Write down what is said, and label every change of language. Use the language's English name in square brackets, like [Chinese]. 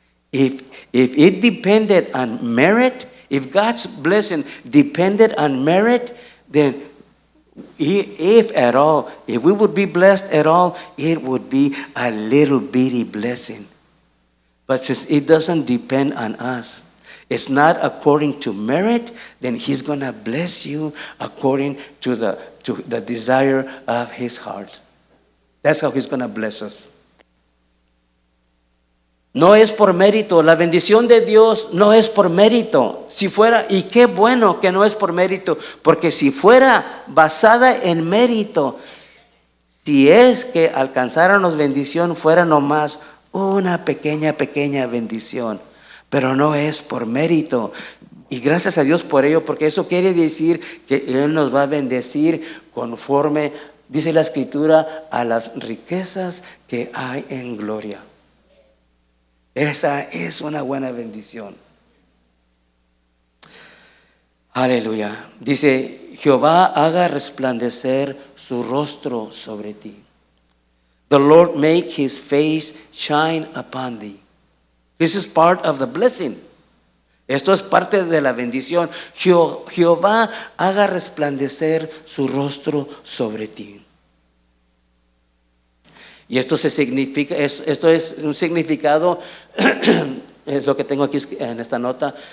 [English] If it depended on merit, if God's blessing depended on merit, then if at all, if we would be blessed at all, it would be a little bitty blessing. But since it doesn't depend on us, it's not according to merit, then He's going to bless you according to the desire of His heart. That's how He's going to bless us. [Spanish] No es por mérito. La bendición de Dios no es por mérito. Si fuera, y qué bueno que no es por mérito, porque si fuera basada en mérito, si es que alcanzáramos bendición, fuera nomás una pequeña bendición. Pero no es por mérito. Y gracias a Dios por ello, porque eso quiere decir que Él nos va a bendecir conforme, dice la Escritura, a las riquezas que hay en gloria. Esa es una buena bendición. Aleluya. Dice, Jehová haga resplandecer su rostro sobre ti. [English] The Lord make His face shine upon thee. This is part of the blessing. [Spanish] Esto es parte de la bendición. Jehová haga resplandecer su rostro sobre ti. Y esto esto es un significado, es lo que tengo aquí en esta nota.